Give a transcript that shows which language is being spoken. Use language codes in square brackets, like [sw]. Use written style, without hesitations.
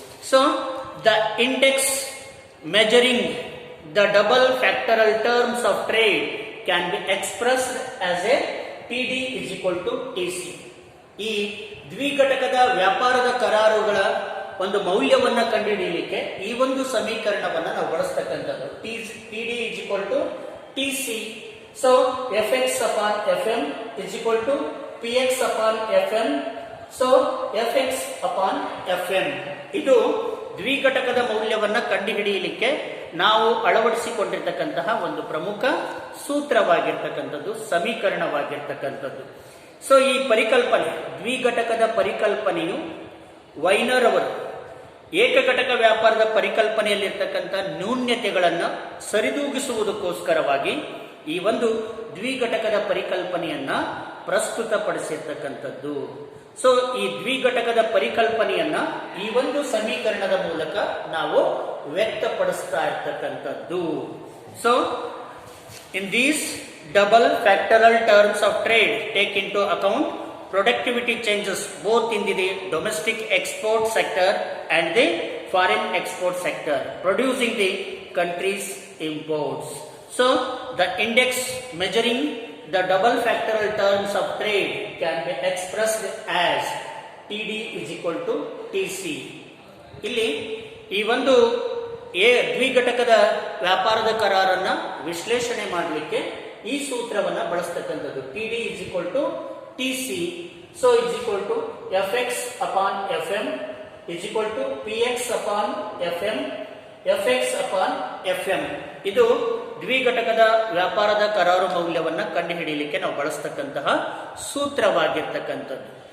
[en] So the index measuring the double factoral terms of trade can be expressed as a TD is equal to TC. [kn] ಈ ದ್ವಿಘಟಕದ ವ್ಯಾಪಾರದ ಕರಾರುಗಳ ಒಂದು ಮೌಲ್ಯವನ್ನು ಕಂಡುಹಿಡಿಯಲಿಕ್ಕೆ ಈ ಒಂದು ಸಮೀಕರಣವನ್ನು ನಾವು ಬಳಸ್ತಕ್ಕಂಥದ್ದು. [en] TD is equal to TC. So Fx upon Fm is equal to Px upon Fm. So Fx upon Fm. [kn] ಇದು ದ್ವಿಘಟಕದ ಮೌಲ್ಯವನ್ನು ಕಂಡುಹಿಡಿಯಲಿಕ್ಕೆ ನಾವು ಅಳವಡಿಸಿಕೊಂಡಿರ್ತಕ್ಕಂತಹ ಒಂದು ಪ್ರಮುಖ ಸೂತ್ರವಾಗಿರ್ತಕ್ಕಂಥದ್ದು, ಸಮೀಕರಣವಾಗಿರ್ತಕ್ಕಂಥದ್ದು. ಸೊ ಈ ಪರಿಕಲ್ಪನೆ, ದ್ವಿಘಟಕದ ಪರಿಕಲ್ಪನೆಯು ವೈನರ್ ಅವರು ಏಕಘಟಕ ವ್ಯಾಪಾರದ ಪರಿಕಲ್ಪನೆಯಲ್ಲಿರ್ತಕ್ಕಂಥ ನ್ಯೂನ್ಯತೆಗಳನ್ನು ಸರಿದೂಗಿಸುವುದಕ್ಕೋಸ್ಕರವಾಗಿ ಈ ಒಂದು ದ್ವಿಘಟಕದ ಪರಿಕಲ್ಪನೆಯನ್ನ ಪ್ರಸ್ತುತಪಡಿಸಿರ್ತಕ್ಕಂಥದ್ದು. ಸೊ ಈ ದ್ವಿಘಟಕದ ಪರಿಕಲ್ಪನೆಯನ್ನ ಈ ಒಂದು ಸಮೀಕರಣದ ಮೂಲಕ ನಾವು ವ್ಯಕ್ತಪಡಿಸ್ತಾ ಇರ್ತಕ್ಕಂಥದ್ದು. [en] So in these double factoral terms of trade take into account productivity changes both in the domestic export sector and the foreign export sector producing the country's imports. So the index measuring the double factoral terms of trade can be expressed as TD is equal to TC. [kn] ಇಲ್ಲಿ ಈ ಒಂದು ದ್ವಿಘಟಕದ ವ್ಯಾಪಾರದ ಕರಾರನ್ನ ವಿಶ್ಲೇಷಣೆ ಮಾಡಲಿಕ್ಕೆ ಈ ಸೂತ್ರವನ್ನು ಬಳಸ್ತಕ್ಕಂಥದ್ದು. [en] TD is equal to TC. So is equal to Fx upon Fm is equal to Px upon Fm, Fx upon Fm. [kn] ಇದು ದ್ವಿಘಟಕದ ವ್ಯಾಪಾರದ ಕರಾರು ಮೌಲ್ಯವನ್ನು ಕಂಡುಹಿಡಿಯಲಿಕ್ಕೆ ನಾವು ಬಳಸ್ತಕ್ಕಂತಹ ಸೂತ್ರವಾಗಿರ್ತಕ್ಕಂಥದ್ದು.